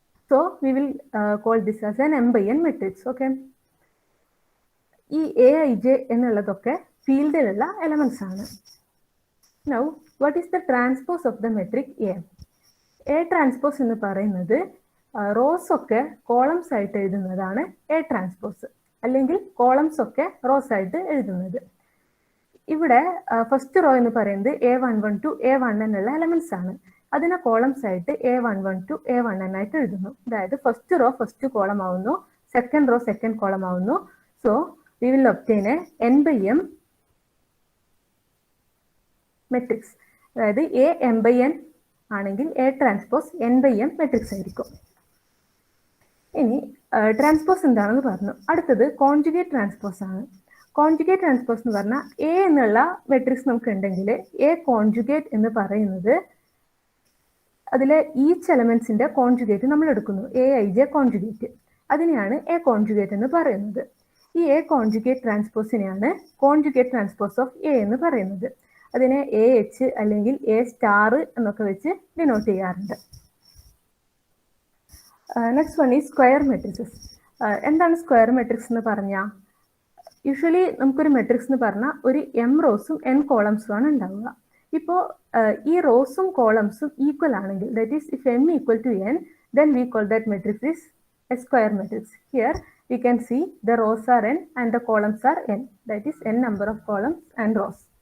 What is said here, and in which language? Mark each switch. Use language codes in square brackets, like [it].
[en] So we will call this as an m by n matrix. Okay. [ml] ഈ Aij എന്നുള്ളതൊക്കെ ഫീൽഡിലുള്ള elements ആണ്. [en] Now, what is the transpose of the metric A? [ml] A transpose എന്ന് പറയുന്നത് rose ഒക്കെ columns ആയിട്ട് എഴുതുന്നതാണ് A transpose, അല്ലെങ്കിൽ columns ഒക്കെ rose ആയിട്ട് എഴുതുന്നത്. ഇവിടെ ഫസ്റ്റ് റോ എന്ന് പറയുന്നത് A11 to A1n എന്നുള്ള എലമെന്റ്സ് ആണ്. അതിനെ കോളംസ് ആയിട്ട് A11 to A1n ആയിട്ട് എഴുതുന്നു. അതായത് ഫസ്റ്റ് റോ ഫസ്റ്റ് കോളം ആവുന്നു, സെക്കൻഡ് റോ സെക്കൻഡ് കോളം ആവുന്നു. [en] So we will obtain a n by m matrix. [ml] അതായത് A m by n ആണെങ്കിൽ A transpose n by m matrix ആയിരിക്കും. ഇനി ട്രാൻസ്പോസ് എന്താണെന്ന് പറഞ്ഞു. അടുത്തത് കോൺജുഗേറ്റ് ട്രാൻസ്പോസ് ആണ്. കോൺജുഗേറ്റ് ട്രാൻസ്പോസ് എന്ന് പറഞ്ഞാൽ A എന്നുള്ള മെട്രിക്സ് നമുക്ക് ഉണ്ടെങ്കിൽ A കോൺജുഗേറ്റ് എന്ന് പറയുന്നത് അതിലെ ഈച്ച് എലമെന്റ്സിന്റെ കോൺജുഗേറ്റ് നമ്മൾ എടുക്കുന്നു. Aij കോൺജുഗേറ്റ്, അതിനെയാണ് A കോൺജുഗേറ്റ് എന്ന് പറയുന്നത്. ഈ A conjugate ട്രാൻസ്പോസിനെയാണ് conjugate transpose of A എന്ന് പറയുന്നത്. അതിനെ AH അല്ലെങ്കിൽ A സ്റ്റാർ എന്നൊക്കെ വെച്ച് ഡിനോട്ട് ചെയ്യാറുണ്ട്. നെക്സ്റ്റ് വൺ ഈ സ്ക്വയർ മെട്രിക്സസ്. എന്താണ് സ്ക്വയർ മെട്രിക്സ് എന്ന് പറഞ്ഞാൽ, യൂഷ്വലി നമുക്കൊരു മെട്രിക്സ് എന്ന് പറഞ്ഞാൽ ഒരു m റോസും n കോളംസും ആണ് ഉണ്ടാവുക. ഇപ്പോൾ ഈ റോസും കോളംസും ഈക്വൽ ആണെങ്കിൽ, [en] That is if m equal to n, then we call that matrix is a square matrix. Here we can see the rows are n and the columns are n, that is n number of columns and rows.